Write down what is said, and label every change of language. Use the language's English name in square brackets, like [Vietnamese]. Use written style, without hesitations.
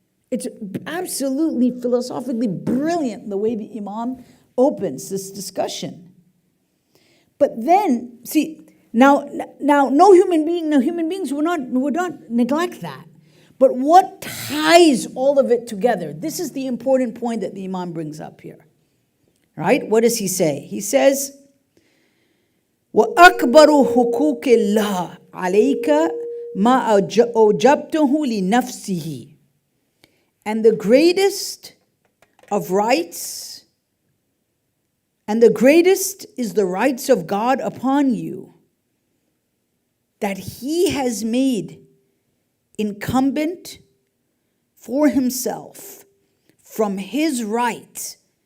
[English] It's absolutely philosophically brilliant the way the Imam opens this discussion. But then, see, now no human beings would not neglect that. But what ties all of it together? This is the important point that the Imam brings up here. Right? What does he say? He says, [Arabic] وَأَكْبَرُ حُقُوقِ اللَّهِ عَلَيْكَ مَا أَوْجَبْتَهُ لِنَفْسِهِ. [English] And the greatest of rights, and the greatest is the rights of God upon you, that He has made incumbent for Himself from His right.